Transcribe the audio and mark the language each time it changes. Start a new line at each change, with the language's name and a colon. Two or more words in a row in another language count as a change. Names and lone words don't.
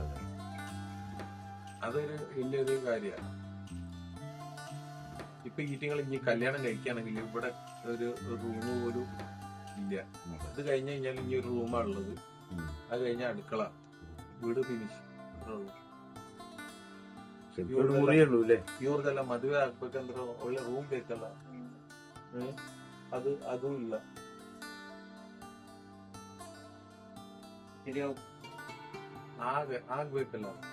Malayalam: അതൊരു വലിയൊരു കാര്യമാണ്. ഇപ്പൊ ഈറ്റിങ്ങൾ ഇനി കല്യാണം കഴിക്കുകയാണെങ്കിൽ ഇവിടെ ഒരു റൂം പോലും ഇല്ല. അത് കഴിഞ്ഞ് കഴിഞ്ഞാൽ ഇനി ഒരു റൂമാണുള്ളത്. അത് കഴിഞ്ഞാൽ അടുക്കള, വീട് ഫിനിഷ്.
Kannada: ಇವ್ರದೆಲ್ಲ ಮದುವೆ ಆಗ್ಬೇಕಂದ್ರೆ ಒಳ್ಳೆ ರೂಮ್ ಬೇಕಲ್ಲ, ಅದು ಇಲ್ಲ. ಆಗ್ಬೇಕಲ್ಲ.